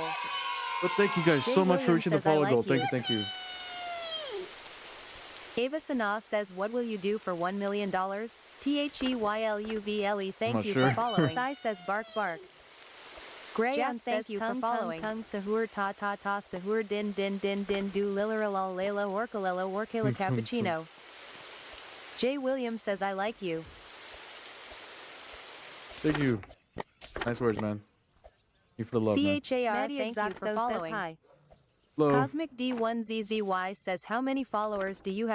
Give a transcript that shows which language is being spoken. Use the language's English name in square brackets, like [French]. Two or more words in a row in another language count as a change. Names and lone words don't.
[English] But thank you guys so much for reaching the follow goal. Thank you, thank you. Ava Sana says, what will you do for $1 million? THEYLUVLE, thank you sure. for following. Sai says bark bark. Grayon says you for following. Tung sahur ta ta ta sahur din din din din do liliralal layla orkalela orkala cappuccino. Jay Williams says I like you. Thank you. Nice words, man. Thank you for the love, man. CHAR, thank you for following. Hi. Hello. Cosmic D1ZZY says how many followers do you have?